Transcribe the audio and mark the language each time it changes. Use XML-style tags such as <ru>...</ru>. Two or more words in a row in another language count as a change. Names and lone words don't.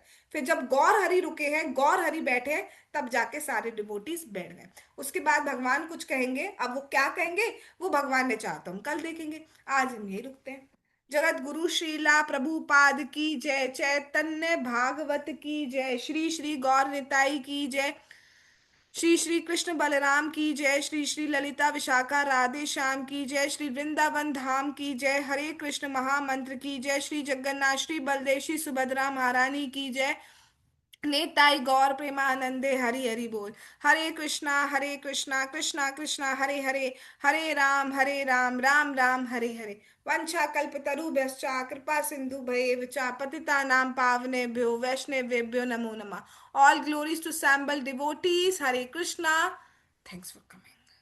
<hi>फिर जब गौर हरि रुके हैं, गौर हरि बैठे हैं, तब जाके सारे डिवोटीज बैठ गए। उसके बाद भगवान कुछ कहेंगे, अब वो क्या कहेंगे वो भगवान ने चाहा तो हम कल देखेंगे, आज हम यही रुकते हैं। जगत गुरु श्रीला प्रभुपाद की जय, चैतन्य भागवत की जय, श्री श्री गौर निताई की जय, श्री श्री कृष्ण बलराम की जय, श्री श्री ललिता विशाखा राधे श्याम की जय, श्री वृंदावन धाम की जय, हरे कृष्ण महामंत्र की जय, श्री जगन्नाथ श्री बलदेव श्री सुभद्रा महारानी की जय, नेताई गौर प्रेमानंदे हरि हरि बोल।</hi> <sa>हरे कृष्णा कृष्णा कृष्णा हरे हरे, हरे राम राम राम हरे हरे। वंशा कल्पतरुभ्यश्च कृपा सिंधु भयेव च पतितानां पावनेभ्यो वैष्णवेभ्यो नमो नमः।</sa> <en>All glories to assembled devotees.</en> <sa>हरे कृष्णा।</sa> <en>Thanks for coming.</en>